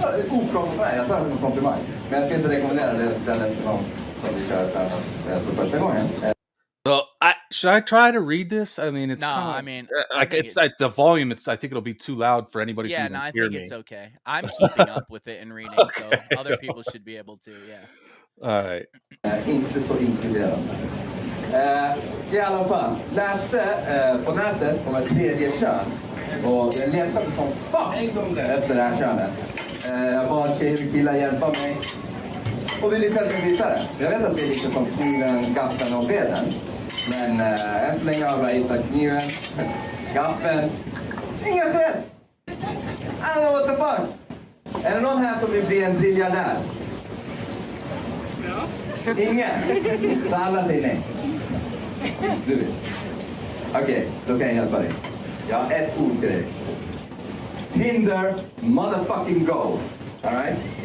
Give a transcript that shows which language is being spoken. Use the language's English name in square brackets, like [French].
[Swedish] Oprofessionell, jag tar det som en komplimang. Men jag ska inte rekommendera det stället till någon som vi kör för första gången. [English] So, should I try to read this? I mean, it's I mean, it's like the volume. I think it'll be too loud for anybody to even I hear think me. it's okay. I'm keeping up with it and reading, so other people should be able to. Yeah. All right. [Swedish] Inte så inkluderande. I alla fall, läste på nätet om ett tredje kön. Och jag letade som fuck efter det här könet. Jag bad tjejer och killar hjälpa mig. Och vi lyckades hitta det. Jag vet att det är lite som kniven, gaffeln och veden. Men än så länge har jag bara hittat kniven, gaffeln. Inga fel! [English] I don't know what the fuck. [Swedish] Är det någon här som vill bli en briljardär? Ingen? Så alla säger nej. Du vet. Okej, då kan jag hjälpa dig. Jag har ett ord till dig. [English] Tinder motherfucking go. All right?